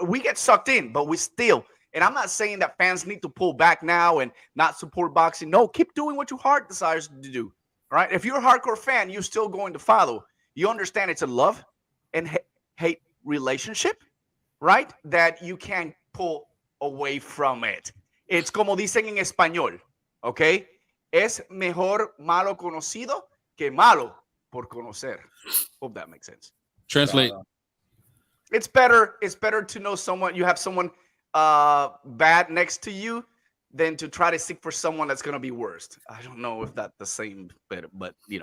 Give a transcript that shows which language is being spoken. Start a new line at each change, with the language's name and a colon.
English: We get sucked in, but we still. And I'm not saying that fans need to pull back now and not support boxing. No, keep doing what your heart desires to do. Right? If you're a hardcore fan, you're still going to follow. You understand it's a love and hate relationship, right? That you can't pull away from it. It's
Spanish: como dicen en español,
English: okay?
Spanish: Es mejor malo conocido que malo por conocer.
English: Hope that makes sense. Translate. It's better to know someone, you have someone bad next to you than to try to seek for someone that's going to be worst. I don't know if that's the same, but